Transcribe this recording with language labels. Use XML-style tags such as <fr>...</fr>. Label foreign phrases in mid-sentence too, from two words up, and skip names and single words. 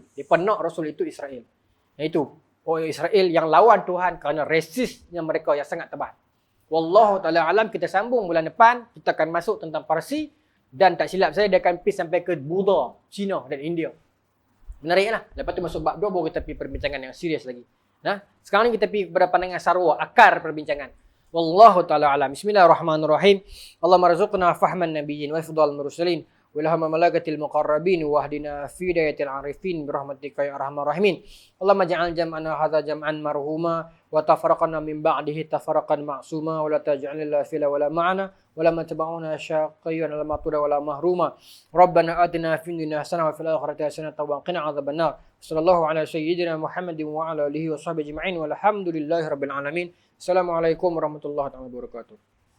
<ms>Mereka nak Rasul itu Israel. Iaitu orang Israel yang lawan Tuhan kerana resisnya mereka yang sangat tebal.</ms> <ar>والله تعالى أعلم,</ar> <ms>kita sambung bulan depan. Kita akan masuk tentang Parsi. Dan tak silap saya, dia akan pergi sampai ke Buddha, China dan India. Menariklah. Lepas tu masuk bab 2 baru kita pergi perbincangan yang serius lagi. Nah, sekarang ni kita pergi kepada pandangan sarwa, akar perbincangan.</ms> <ar>والله تعالى أعلم. بسم الله الرحمن الرحيم. اللهم ارزقنا فهم النبيين وحفظ المرسلين. وإلهام الملائكة المقربين واهدنا في هداية العارفين برحمتك يا أرحم الراحمين. اللهم اجعل جمعنا هذا جمعا مرحوما وتفرقنا من بعده تفرقا معصوما ولا تجعل لنا فينا ولا معنا ولا متبعنا شقيا ولا مطرودا ولا محروما. ربنا آتنا في الدنيا حسنة وفي الآخرة حسنة وقنا عذاب النار. صلى الله على سيدنا محمد وعلى آله وصحبه أجمعين والحمد لله رب العالمين. السلام عليكم ورحمة الله وبركاته.</ar>